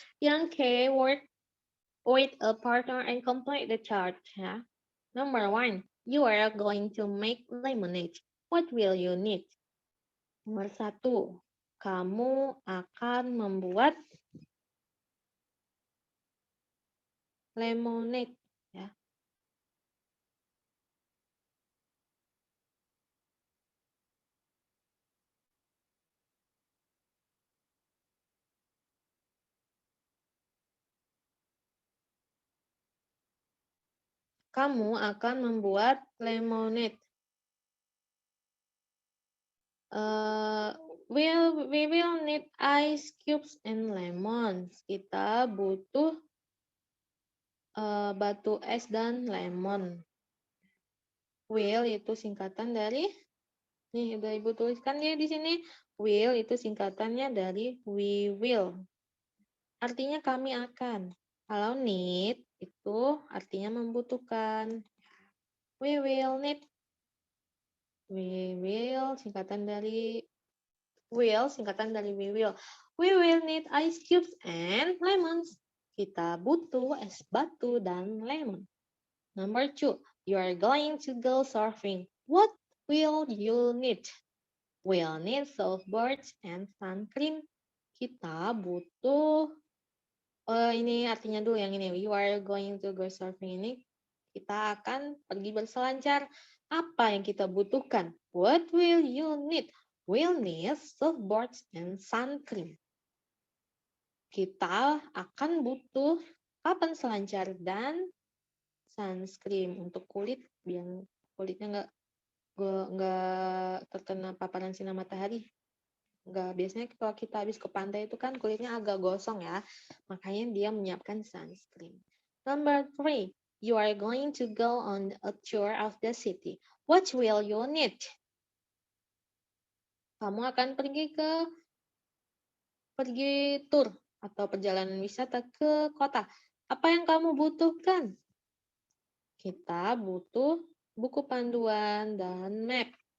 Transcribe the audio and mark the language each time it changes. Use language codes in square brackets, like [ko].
[en] Yang K, work with a partner and complete the chart ya. Number 1, you are going to make lemonade. What will you need? [id] Nomor 1, kamu akan membuat lemonade ya. Kamu akan membuat lemonade. [en] We will need ice cubes and lemons. [id] Kita butuh batu es dan lemon. Will itu singkatan dari, nih udah Ibu tuliskan ya di sini. Will itu singkatannya dari [en] we will. [id] Artinya kami akan. Kalau need itu artinya membutuhkan. [en] We will need. We will singkatan dari we will. We will need ice cubes and lemons. [id] Kita butuh es batu dan lemon. [en] Number 2, you are going to go surfing. What will you need? We'll need surfboards and sun cream. [id] Kita butuh ini artinya dulu yang ini. [en] You are going to go surfing [id] ini. Kita akan pergi berselancar. Apa yang kita butuhkan? [en] What will you need? We'll need surfboards and sun cream. [id] Kita akan butuh papan selancar dan sunscreen untuk kulit biar kulitnya nggak terkena paparan sinar matahari. Biasanya kalau kita habis ke pantai itu kan kulitnya agak gosong ya, makanya dia menyiapkan sunscreen. [en] Number 3, you are going to go on a tour of the city. What will you need? [id] Kamu akan pergi tour atau perjalanan wisata ke kota. Apa yang kamu butuhkan? Kita butuh buku panduan dan map.